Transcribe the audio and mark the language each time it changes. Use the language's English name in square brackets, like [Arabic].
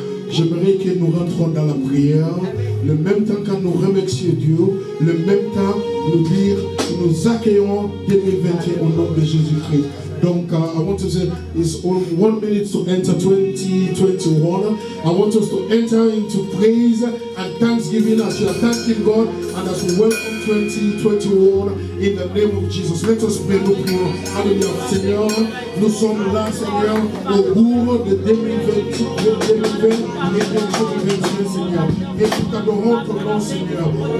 [French] J'aimerais que nous rentrons dans la prière, le même temps quand nous remercions Dieu, le même temps nous dire que nous accueillons 2021 au nom de Jésus-Christ. [English] Donc, I want to say it's 1 minute to enter 2021. I want us to enter into praise and thanksgiving as we are thanking God and as we welcome 2021 in the name of Jesus. Let us pray, [French] nous prions. [English] Alléluia. [French] Seigneur, nous sommes là, Seigneur, au bout de 2020 et 2021, Seigneur. Et nous t'adorons ton nom, Seigneur.